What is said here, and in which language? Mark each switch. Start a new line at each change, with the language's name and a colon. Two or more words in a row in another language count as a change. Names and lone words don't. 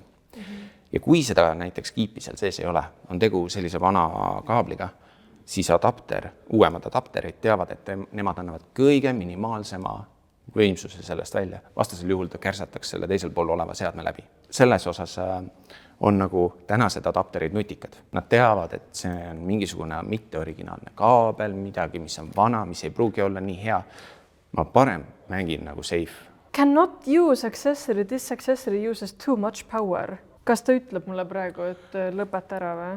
Estonian: Ja kui seda näiteks kiipi seal sees ei ole, on tegu sellise vana kaabliga, siis uuemad adapterid teavad, et nemad annavad kõige minimaalsema võimsuse sellest välja. Vastasel juhul ta kärsataks selle teisel pool oleva seadme läbi. Selles osas on nagu tänased adapterid nutikad. Nad teavad, et see on mingisugune mitteoriginaalne kaabel, midagi, mis on vana, mis ei pruugi olla nii hea. Ma parem mängin nagu safe.
English: Cannot use accessory, this accessory uses too much power.
Estonian: Kas ta ütleb mulle praegu, et lõpeta ära või?